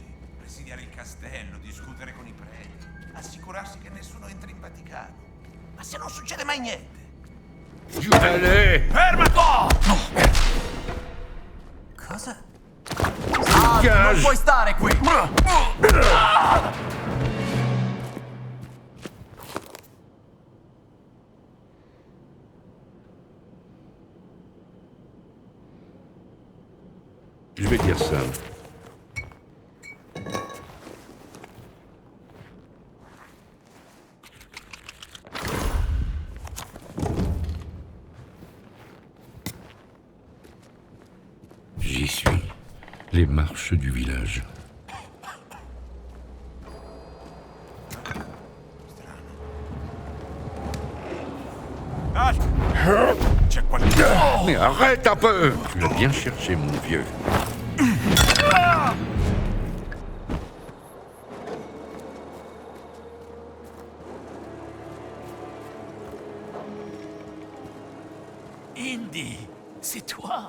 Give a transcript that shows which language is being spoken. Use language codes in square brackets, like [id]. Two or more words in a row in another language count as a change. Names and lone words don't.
[it] Presidiare il castello, discutere con i preti, assicurarsi che nessuno entri in Vaticano. Ma se non succede mai niente? [fr] Allez! [it] Fermati! Cosa? [fr] Gage! [it] Puoi stare qui! [fr] Je vais dire ça. J'y suis. Les marches du village. [it] C'è qualcuno... [fr] Mais arrête un peu! Tu l'as bien cherché, mon vieux. Indy, c'est toi.